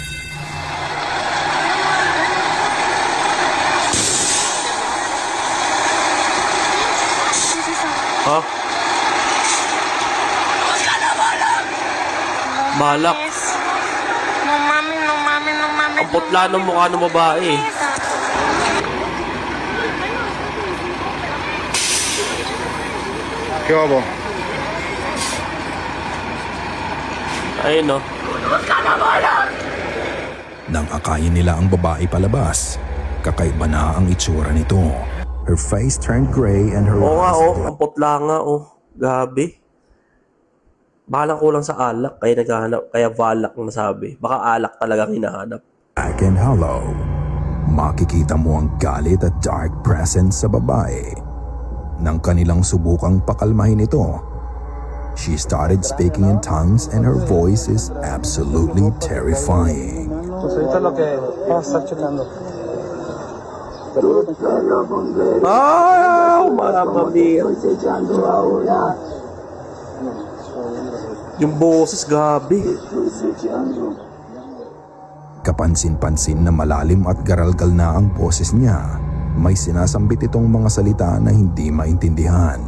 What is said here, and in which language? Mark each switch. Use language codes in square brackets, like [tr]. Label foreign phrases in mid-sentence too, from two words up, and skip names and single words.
[tl] Ha? Balak. No mami, no mami, no mami. Ang putla ng mukha ng babae. [es] ¿Qué hago? [tl] Ayun no. Nang akayin nila ang babae palabas, kakaiba na ang itsura nito. [en] Her face turned gray and her [tl] Oo nga [en] eyes [tl] oh. Ang putla nga oh. Gabi. Baka lang kulang sa alak. Kaya naghahanap. Kaya valak ang nasabi. Baka alak talaga hinahanap. [en] black and hollow. [tl] Makikita mo ang galit at [en] dark presence [tl] sa babae. Nang kanilang subukang pakalmahin ito, [en] she started speaking in tongues and her voice is absolutely terrifying. [es] Pues ahorita lo que vamos a estar checando. Ah! [it] Mamma mia. [tl] Yung boses, gabi. Kapansin-pansin na malalim at garalgal na ang boses niya. May sinasambit itong mga salita na hindi maintindihan.